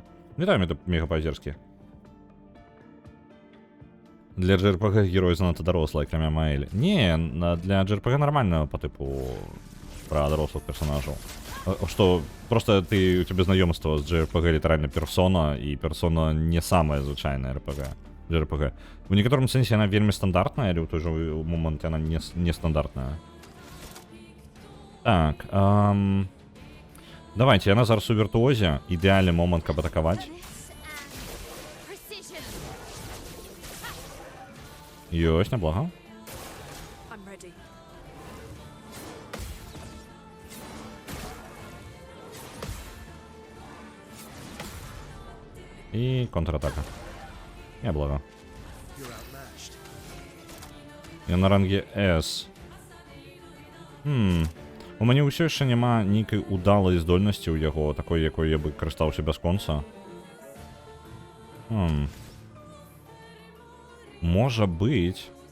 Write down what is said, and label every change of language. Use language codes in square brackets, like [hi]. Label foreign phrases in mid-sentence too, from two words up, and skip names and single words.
[be] Вітаем, это мегапазерскі. Для JRPG герой занадта дарослый, акрамя Маэлі. [ru] Не, для JRPG нормального по типу про дорослых персонажаў. Что просто у тебя знакомство с JRPG литерально персона, и персона не самая звычайная JRPG. В некотором сенсе она вельмі стандартная, или в той же момент она не стандартная. Так, давайте, [be] яна зараз у віртуозе, ідеальны момент, каб атакаваць. Precision. Ёсць, няблага. [en] I'm ready. [be] І контратака. Няблага. [en] You're outmatched. [be] Я на ранге S. У мяне ўсё яшчэ няма нейкай удалай здольнасці ў яго, такой, якой я бы карыстаўся бясконца. Можа быць.